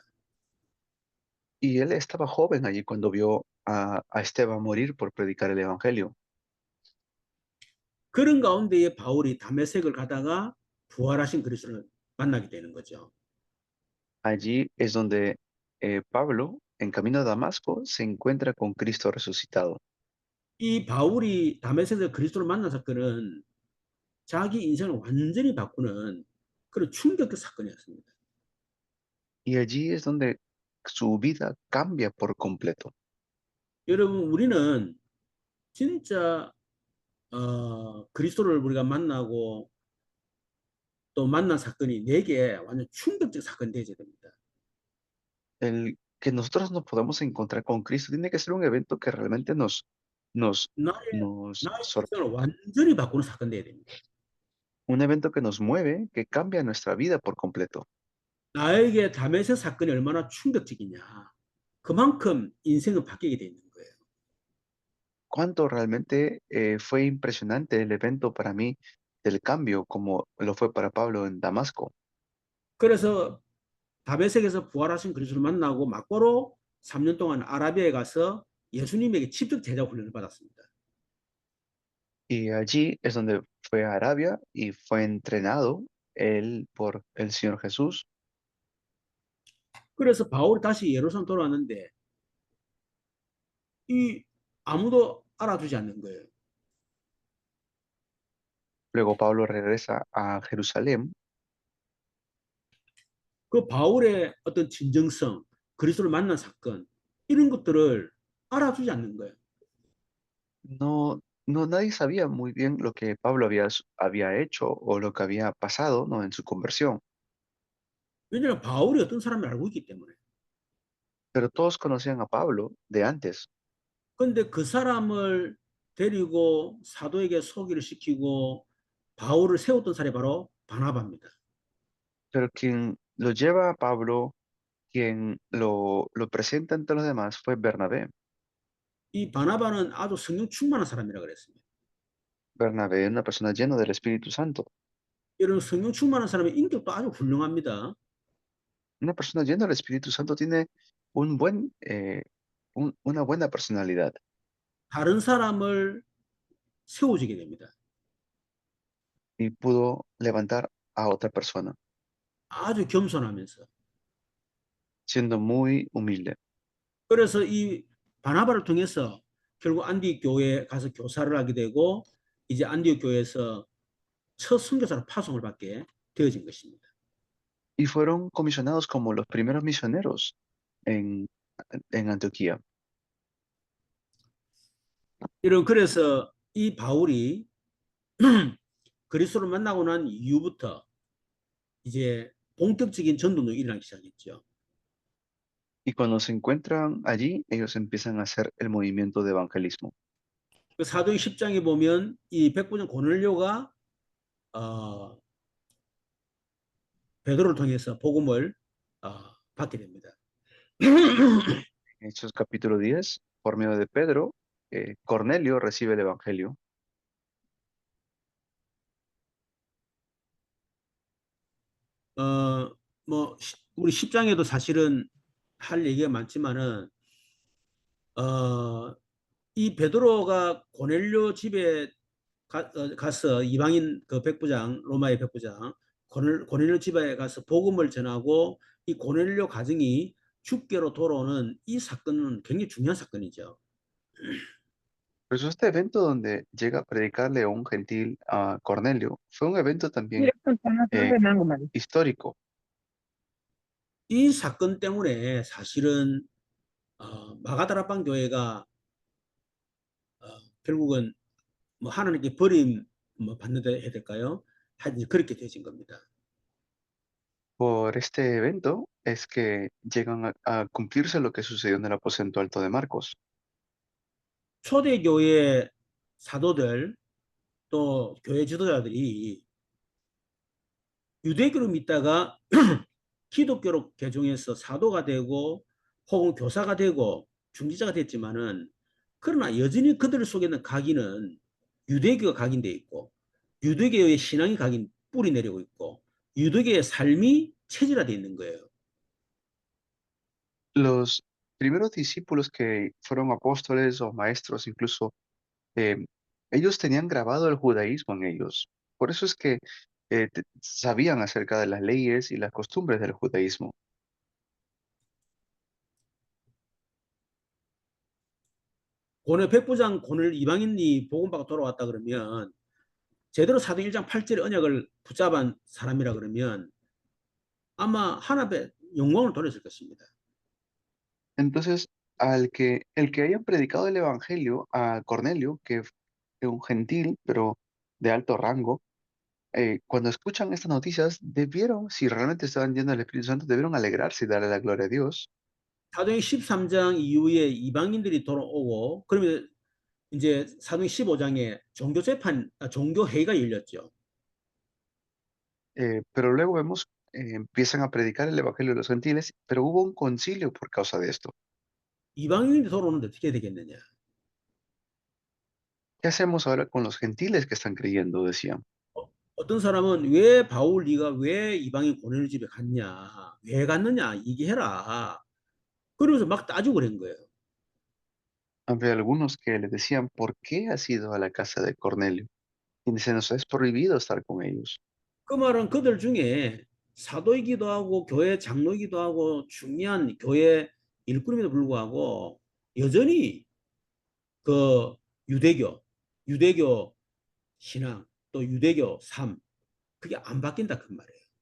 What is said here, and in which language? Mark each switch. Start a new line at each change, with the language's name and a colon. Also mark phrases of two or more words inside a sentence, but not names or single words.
Spanish: Y él estaba joven allí cuando vio a Esteban morir por predicar el evangelio.
Korean: 그런 가운데에 바울이 다메섹을 가다가 부활하신 그리스도를 만나게 되는 거죠.
Spanish: Allí es donde Pablo, en camino a Damasco, se encuentra con Cristo resucitado.
Korean: 이 바울이 다메섹에서 그리스도를 만난 사건은 자기 인생을 완전히 바꾸는 그런 충격적 사건이었습니다.
Spanish: Y allí es donde su vida cambia por completo.
Korean: 여러분 우리는 진짜 그리스도를 우리가 만나고 또 만난 사건이 내게 완전 충격적 사건이 되어야 됩니다.
Spanish: El que nosotros nos podamos encontrar con Cristo tiene que ser un evento que realmente nos,
Korean: 나의
Spanish: nos
Korean: 나의
Spanish: sor-
Korean: 인생을 완전히 바꾸는 사건 되어야 됩니다.
Spanish: un evento que nos mueve, que cambia nuestra vida por completo.
Korean: 나에게 다메섹 사건이 얼마나 충격적이냐. 그만큼 인생은 바뀌게 돼 있는 거예요.
Spanish: Cuánto realmente fue impresionante el evento para mí del cambio, como lo fue para Pablo en Damasco.
Korean: 그래서 다메섹에서 부활하신 그리스도를 만나고 막바로 3년 동안 아라비아에 가서 예수님에게 직접 제자 훈련을 받았습니다.
Spanish: Y allí es donde fue a Arabia y fue entrenado él por el Señor Jesús.
Korean: 그래서 바울이 다시 예루살렘 돌아왔는데 이 아무도 알아주지 않는 거예요.
Spanish: Luego Pablo regresa a Jerusalén.
Korean: 그 바울의 어떤 진정성, 그리스도를 만난 사건 이런 것들을 알아주지 않는 거예요.
Spanish: No, no, nadie sabía muy bien lo que Pablo había hecho o lo que había pasado, ¿no? En su conversión.
Korean: 왜냐하면 바울이 어떤 사람을 알고 있기 때문에.
Spanish: Pero todos conocían a Pablo de antes.
Korean: 그런데 그 사람을 데리고 사도에게 소개를 시키고 바울을 세웠던 사람이 바로 바나바입니다.
Spanish: Pero quien lo lleva a Pablo, quien lo presenta ante los demás fue Bernabé.
Korean: 이 바나바는 아주 성령 충만한 사람이라고 그랬습니다.
Spanish: Bernabé, una persona llena del Espíritu Santo.
Korean: 이런 성령 충만한 사람의 인격도 아주 훌륭합니다.
Spanish: Una persona llena del Espíritu Santo tiene una buena personalidad
Korean: 다른 사람을 세워주게 됩니다.
Spanish: y pudo levantar a otra persona,
Korean: 아주 겸손하면서.
Spanish: siendo muy humilde.
Korean: 그래서 이 바나바를 통해서 결국 안디옥 교회에 가서 교사를 하게 되고 이제 안디옥 교회에서 첫 선교사로 파송을 받게 되어진 것입니다.
Spanish: Y fueron comisionados como los primeros misioneros en, en Antioquía.
Korean: 그래서 이 바울이 그리스도를 만나고 난 이후부터 이제 본격적인 전도는 일어나기 시작했죠.
Spanish: Y cuando se encuentran allí, ellos empiezan a hacer el movimiento de evangelismo.
Korean: 그 사도행 10장에 보면 이 백부장 고넬료가 베드로를 통해서 복음을 받게 됩니다.
Spanish: Hechos capítulo 10, por medio de Pedro, Cornelio recibe el evangelio.
Korean: 뭐 우리 10장에도 사실은 할 얘기가 많지만은 이 베드로가 고넬료 집에 가서 이방인 그 백부장 로마의 백부장 고넬료 집에 가서 복음을 전하고 이 고넬료 가정이 죽게로 돌아오는 이 사건은 굉장히 중요한 사건이죠.
Spanish: Pues este evento donde llega a predicarle a un gentil a Cornelio fue un evento también eh, histórico,
Korean: 이 사건 때문에 사실은 마가다라방 교회가 결국은 뭐 하나님께 버림 뭐 받는다 해야 될까요? 하여튼 그렇게 되진 겁니다.
Spanish: por este evento es que llegan a cumplirse lo que sucedió en el aposento alto de Marcos.
Korean: 초대교회 사도들 또 교회 지도자들이 유대교를 믿다가 기독교로 개종해서 사도가 되고 혹은 교사가 되고 중지자가 됐지만은 그러나 여전히 그들 속에는 각인은 유대교가 각인돼 있고 유대교의 신앙이 각인 뿌리 내리고 있고 유대교의 삶이 체질화되어 있는 거예요.
Spanish: Los primeros discípulos que fueron apóstoles o maestros, incluso, eh, ellos tenían grabado el judaísmo en ellos. Por eso es que sabían acerca de las leyes y las costumbres del judaísmo.
Korean: 고넬 백부장 고넬 이방인이 복음받고 돌아왔다 그러면 제대로 사도행 1장 8절의 언약을 붙잡은 사람이라 그러면 아마 하나님의 영광을 돌렸을 것입니다.
Spanish: Entonces, el que hayan predicado el evangelio a Cornelio, que es un gentil, pero de alto rango, cuando escuchan estas noticias, debieron, si realmente estaban llenos del Espíritu Santo, debieron alegrarse y darle la gloria a Dios.
Korean: 사도행 13장 이후에 이방인들이 돌아오고 그러면 이제 사도행 15장에 종교 재판, 종교 회의가 열렸죠.
Spanish: Pero luego vemos, empiezan a predicar el evangelio de los gentiles, pero hubo un concilio por causa de esto.
Korean: 이방인들이 돌아오는데 어떻게 되겠느냐?
Spanish: ¿Qué hacemos ahora con los gentiles que están creyendo? Decían.
Korean: 어떤 사람은 왜 바울 네가 왜 이방인 고넬 집에 갔냐? 왜 갔느냐? 얘기해라. 그러면서 막 따지고 그런 거예요.
Spanish: Había algunos que le decían, ¿por qué has ido a la casa de Cornelio? Y se nos es prohibido estar con ellos.
Korean: 그 말은 그들 중에 사도이기도 하고 교회 장로이기도 하고 중요한 교회 일꾼임에도 불구하고 여전히 그 유대교 신앙 또 유대교 삶 그게 안 바뀐다 그 말이에요.